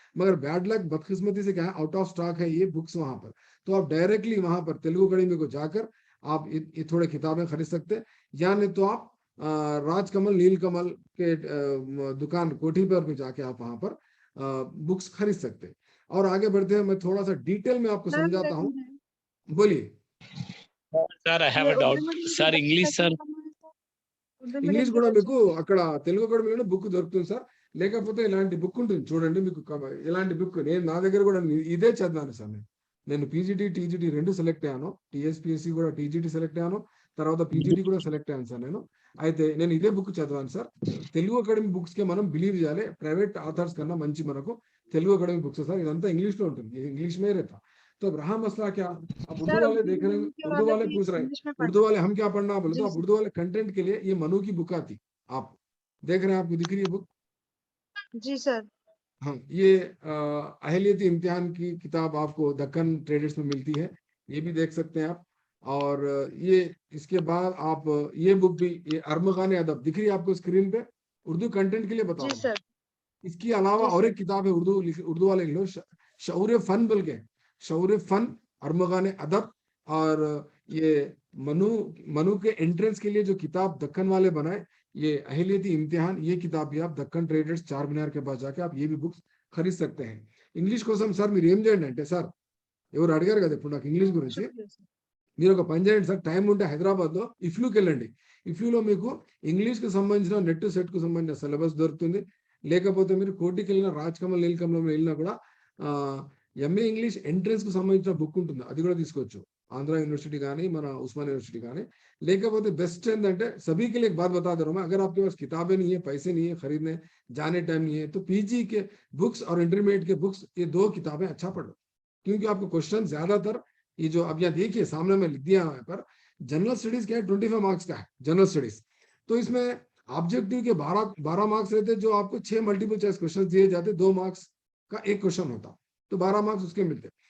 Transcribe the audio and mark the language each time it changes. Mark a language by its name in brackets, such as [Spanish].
[Hindi] मगर bad luck बदकिस्मती से क्या है, आउट ऑफ स्टॉक है ये बुक्स वहां पर, तो आप डायरेक्टली वहां पर तेलुगु अकेडमी को जाकर आप ये थोड़े किताबें खरीद सकते हैं, या नहीं तो आप राजकमल नीलकमल के दुकान कोठी पर भी जाके आप वहां पर बुक्स खरीद सकते हैं। और आगे बढ़ते हैं, मैं थोड़ा सा डिटेल में आपको समझाता हूँ, बोलिए। [English] sir I have a doubt sir English sir [Telugu] English కూడా మీకు అక్కడ తెలుగు అకాడమీలో బుక్ దొరుకుతుంది సార్, లేకపోతే ఇలాంటి బుక్ ఉంటుంది చూడండి మీకు, ఇలాంటి బుక్ నేను నా దగ్గర కూడా ఇదే చదివాను సార్, నేను పీజీటీ టీజీటీ 2 సెలెక్ట్ అయ్యాను, టీఎస్పీఎస్సీ కూడా టీజీటీ సెలెక్ట్ అయ్యాను, తర్వాత పీజీటీ కూడా సెలెక్ట్ అయ్యాను సార్ నేను। అయితే నేను ఇదే బుక్ చదివాను సార్। తెలుగు అకాడమీ బుక్స్ కి మనం బిలీవ్ చేయాలి, ప్రైవేట్ ఆథర్స్ కన్నా మంచి మనకు తెలుగు అకాడమీ బుక్స్ సార్, ఇదంతా ఇంగ్లీష్ లో ఉంటుంది, ఇంగ్లీష్ [Hindi] में रहता। तो अब रहा मसला क्या, अब उर्दू वाले देख रहे हैं, उर्दू वाले पूछ रहे हैं उर्दू वाले हम क्या पढ़ना बोले तो आप उर्दू वाले कंटेंट के लिए ये मनु की बुक आती, आप देख रहे हैं, आपको दिख रही है बुक? जी सर। हाँ, ये अहलियती इम्तिहान की किताब आपको दक्कन ट्रेडर्स में मिलती है, ये भी देख सकते हैं आप। और ये इसके बाद आप ये बुक भी, ये अरमगान अदब दिख रही है आपको स्क्रीन पे, उर्दू कंटेंट के लिए बता सर। इसके अलावा और एक किताब है उर्दू वाले लो, शऊर फन बोल के, शऊर फन अरमगान अदब। और ये मनु के एंट्रेंस के लिए जो किताब दक्कन वाले बनाए, ये अहलियती इम्तिहान, ये किताब भी आप दक्कन ट्रेडर्स चार मीनार के पास जाके आप ये भी बुक्स खरीद सकते हैं। [Telugu] ఇంగ్లీష్ కోసం సార్ మీరు ఏం చేయండి అంటే, సార్ ఎవరు అడిగారు కదా ఇప్పుడు నాకు ఇంగ్లీష్ గురించి, మీరు ఒక పని చేయండి సార్, టైం ఉంటే హైదరాబాద్ లో ఇఫ్లూకి వెళ్ళండి, ఇఫ్లూలో మీకు ఇంగ్లీష్ కి సంబంధించిన నెట్ సెట్ కు సంబంధించిన సిలబస్ దొరుకుతుంది, లేకపోతే మీరు కోటికి వెళ్ళిన రాజకమల్ నీలకమలం వెళ్ళినా కూడా ఎంఏ ఇంగ్లీష్ ఎంట్రన్స్ కు సంబంధించిన బుక్ ఉంటుంది, అది కూడా తీసుకోవచ్చు, [Hindi] आंध्र यूनिवर्सिटी का नहीं, [Telugu] मना उस्मान यूनिवर्सिटी का नहीं। [Hindi] लेकिन बेस्ट [Telugu] ఏంటంటే [Hindi] सभी के लिए एक बात बता दे रहा हूँ मैं, अगर आपके पास किताबें नहीं है, पैसे नहीं है खरीदने, जाने टाइम नहीं है, तो पीजी के बुक्स और इंटरमीडिएट के बुक्स, ये 2 किताबें अच्छा पढ़ लो, क्योंकि आपको क्वेश्चन ज्यादातर ये जो अब यहाँ देखिए सामने में लिख दिया है पर, जनरल स्टडीज क्या है 25 मार्क्स का है जनरल स्टडीज, तो इसमें ऑब्जेक्टिव के 12 मार्क्स रहते, जो आपको 6 मल्टीपल चॉइस क्वेश्चन दिए जाते, 2 मार्क्स का एक क्वेश्चन होता, तो 12 मार्क्स उसके मिलते।